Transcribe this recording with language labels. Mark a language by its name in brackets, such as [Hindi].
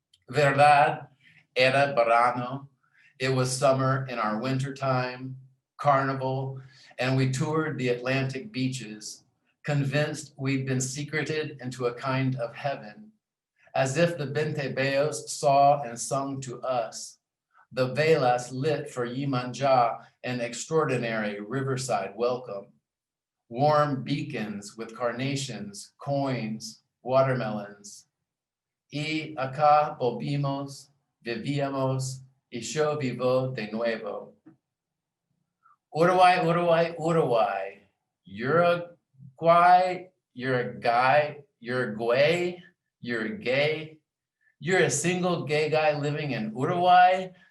[Spanish] Verdad, era verano. [English] It was summer in our winter time, carnival, and we toured the Atlantic beaches, convinced we'd been secreted into a kind of heaven, as if the Bentebeos saw and sung to us, the velas lit for Yimanja, an extraordinary riverside welcome, warm beacons with carnations, coins, watermelons. [Spanish] Y acá volvimos, vivíamos, y yo vivo de nuevo. Uruguay, Uruguay, Uruguay. [English] Uruguay, you're a guy, Uruguay, you're gay. You're a single gay guy living in Uruguay?